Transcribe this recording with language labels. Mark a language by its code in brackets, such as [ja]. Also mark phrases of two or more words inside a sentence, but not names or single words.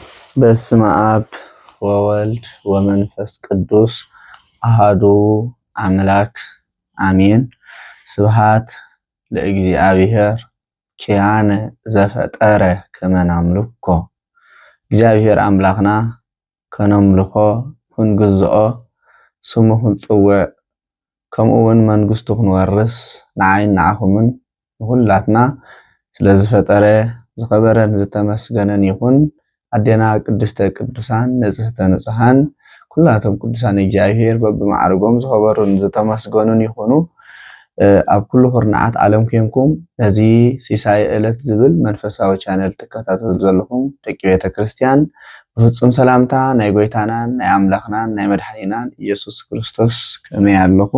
[gez] በስመ አብ ወወልድ ወመንፈስ ቅዱስ አሃዱ አምላክ አሜን። ስብሃት ለእግዚአብሔር ኪያነ ዘፈጠረ ከመ ናምልኮ። [ti] እግዚአብሔር አምላክና ከነምልኮ ክንግዝኦ ስሙ ክንፅውዕ ከምኡውን መንግስቱ ክንወርስ ንዓይን ንዓኹምን ሁላትና ስለዝፈጠረ ዝኸበረን ዝተመስገነን ይኹን። [gez] አዴና ቅድስተ ቅዱሳን ንጽሕተ ንጹሐን [ti] ኩላቶም ቅዱሳን እግዚአብሔር በብማዕርጎም ዝኸበሩን ዝተመስገኑን ይኹኑ። ኣብ ኩሉ ኩርናዓት ዓለም ኮይንኩም ነዚ ሲሳይ ዕለት ዝብል መንፈሳዊ ቻነል ትከታተሉ ዘለኹም ደቂ ቤተ ክርስቲያን ብፍጹም ሰላምታ ናይ ጎይታናን ናይ አምላኽናን ናይ መድሓኒናን ኢየሱስ ክርስቶስ ከመይ ኣለኹም?